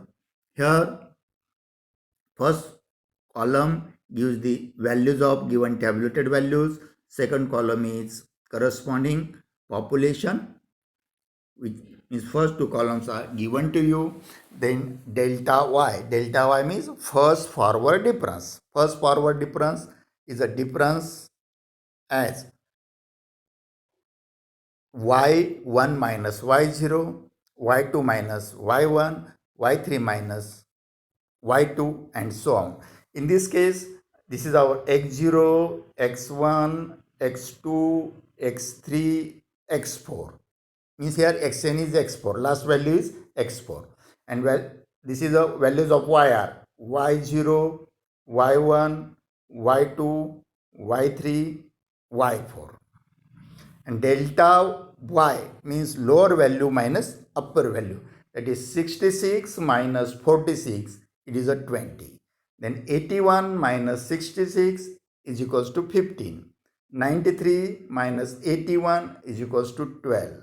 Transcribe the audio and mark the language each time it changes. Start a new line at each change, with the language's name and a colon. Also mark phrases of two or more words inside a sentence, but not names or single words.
English: Here first column gives the values of given tabulated values, second column is corresponding population, which means first two columns are given to you. Then delta y means first forward difference. First forward difference is a difference as y1 minus y0, y2 minus y1, y3 minus y2 and so on. In this case This is our x0, x1, x2, x3, x4. Means here xn is x4. Last value is x4. And well, this is the values of yr. y0, y1, y2, y3, y4. And delta y means lower value minus upper value. That is 66 minus 46, it is a 20. Then 81 minus 66 is equals to 15. 93 minus 81 is equals to 12.